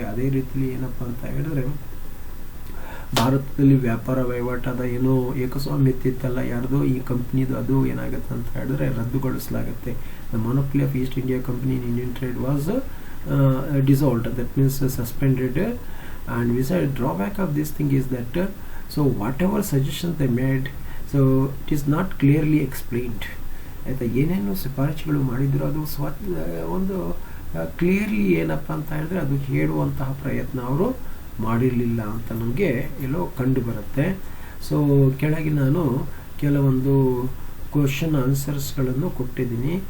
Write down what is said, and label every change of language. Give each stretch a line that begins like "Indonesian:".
Kannada: ಅದೇ ರೀತಿಯಲ್ಲಿ ಏನಪ್ಪ ಅಂತ ಹೇಳಿದ್ರೆ, ಭಾರತದಲ್ಲಿ ವ್ಯಾಪಾರ ವಹಿವಾಟಾದ ಏನೋ ಏಕಸ್ವಾಮ್ಯತೆ ಇತ್ತಲ್ಲ ಯಾರ್ದೋ ಈ ಕಂಪ್ನಿದು, ಅದು ಏನಾಗುತ್ತೆ ಅಂತ ಹೇಳಿದ್ರೆ ರದ್ದುಗೊಳಿಸಲಾಗುತ್ತೆ.
English: The monopoly of East India Company in Indian trade was dissolved, that means suspended. And besides, drawback of this thing is that so whatever suggestions they made, so it is not clearly explained.
Kannada: ಆಯಿತಾ, ಏನೇನು ಶಿಫಾರಸುಗಳು ಮಾಡಿದ್ರು ಅದು ಒಂದು clearly ಏನಪ್ಪ ಅಂತ ಹೇಳಿದ್ರೆ ಅದು ಹೇಳುವಂತಹ ಪ್ರಯತ್ನ ಅವರು ಮಾಡಿರಲಿಲ್ಲ ಅಂತ ನಮಗೆ ಎಲ್ಲೋ ಕಂಡು ಬರುತ್ತೆ. ಸೊ ಕೆಳಗೆ ನಾನು ಕೆಲವೊಂದು ಕ್ವಶನ್ ಆನ್ಸರ್ಸ್ಗಳನ್ನು ಕೊಟ್ಟಿದ್ದೀನಿ.